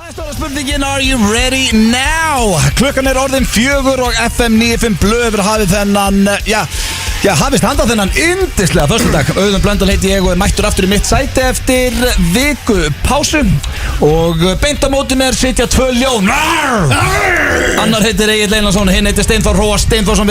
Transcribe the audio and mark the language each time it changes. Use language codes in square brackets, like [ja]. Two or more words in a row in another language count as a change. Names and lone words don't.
[is] Stóra spurningin, [en] are you ready now? [is] Klukkan orðin 4 og FM 95 blöður hafið þennan, hafist handa þennan yndislega föstudag. Auðun Blöndal heiti ég og er mættur aftur í mitt sæti eftir viku pásu. Og beint á móti mér sitja 2 ljón. Annar heitir Egill Einarsson, hinn heitir Steinþór Hróar Steinþórsson.